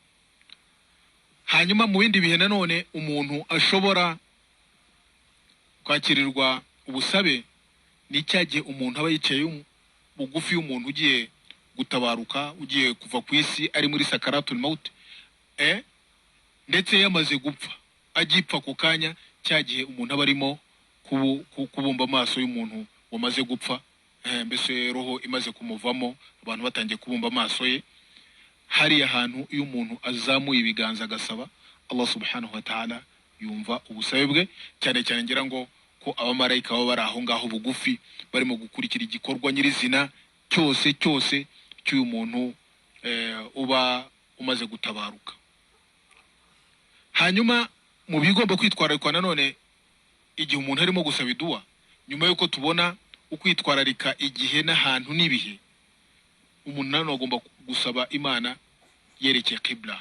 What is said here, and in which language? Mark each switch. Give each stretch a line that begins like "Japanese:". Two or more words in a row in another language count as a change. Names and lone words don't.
Kinyarwanda: Hanyuma mu bindi bihe nanone umuntu ashobora kwakirirwa ubusabe ni cyagihe umuntu aba yicaye bugufi y'umuntu ugiye gutabaruka, ugiye kuva ku isi, ari muri
Arabic: سكرات الموت,
Kinyarwanda: ndetse yamaze gupfa, agipfa ku kanya, cyagihe umuntu aba arimo kubumba amaso y'umuntu wamaze gupfa, mbese roho imaze kumuvamo, abantu batangiye kubumba amaso ye. Hari ahantu iyo umuntu azamuye ibiganza agasaba, Allah
Arabic: سبحانه وتعالى
Kinyarwanda: yumva ubusabe bwe, cyane cyane ngira ngo ko abamarayika baba bari aho ngaho bugufi, barimo gukurikira igikorwa nyirizina cyose cy'uyu muntu uba umaze gutabaruka. Hanyuma mu bigomba kwitwararikwa nanone igihe umuntu arimo gusaba iduwa, nyuma yuko tubona ukwitwararika igihe n'ahantu n'ibihe, umuntu nanone agomba gusaba Imana yerekeye qibla.